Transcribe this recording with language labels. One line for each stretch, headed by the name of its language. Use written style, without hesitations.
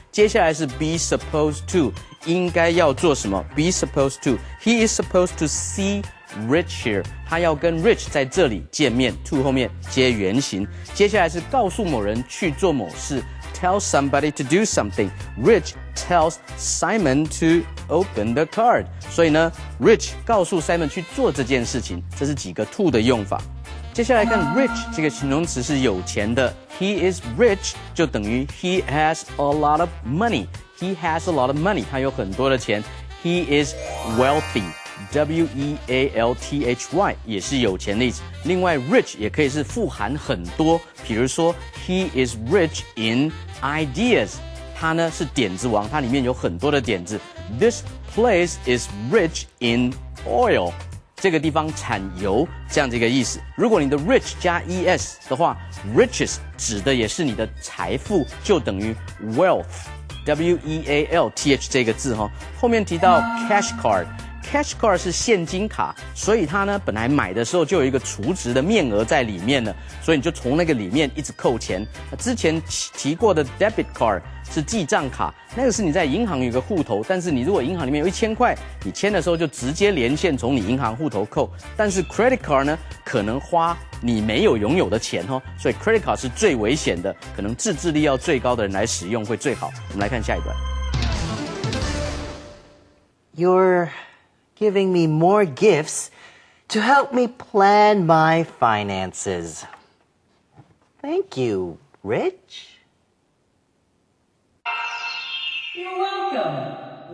Chinese: 接下来是
English: be supposed to，
Chinese: 应该要做什么 ？be supposed to，
English: he is supposed to see Rich here，
Chinese: 他要跟 Rich 在这里见面 ，to 后面接原形。接下来是告诉某人去做某事 ，
English: tell somebody to do something。 Rich tells Simon to open the card。
Chinese: 所以呢 ，Rich 告诉 Simon 去做这件事情，这是几个 to 的用法。接下来看
English: rich
Chinese: 这个形容词是有钱的
English: ，he is rich
Chinese: 就等于
English: he has a lot of money。He has a lot of money，
Chinese: 他有很多的钱。
English: He is wealthy。W-E-A-L-T-H-Y
Chinese: 也是有钱的意思。另外 rich 也可以是富含很多，比如说
English: he is rich in ideas，
Chinese: 他呢是点子王，它里面有很多的点子。
English: This place is rich in oil，
Chinese: 这个地方产油，这样的一个意思。如果你的 rich 加 es 的话 ，riches 指的也是你的财富，就等于 wealth。W-E-A-L-T-H 这个字后面提到 cash card。Cash card 是现金卡，所以它呢本来买的时候就有一个储值的面额在里面了，所以你就从那个里面一直扣钱。之前提过的 Debit card 是记账卡，那个是你在银行有一个户头，但是你如果银行里面有1000块，你签的时候就直接连线从你银行户头扣。但是 Credit card 呢，可能花你没有拥有的钱所以 Credit card 是最危险的，可能自制力要最高的人来使用会最好。我们来看下一段。
English: You're giving me more gifts to help me plan my finances. Thank you, Rich. You're welcome.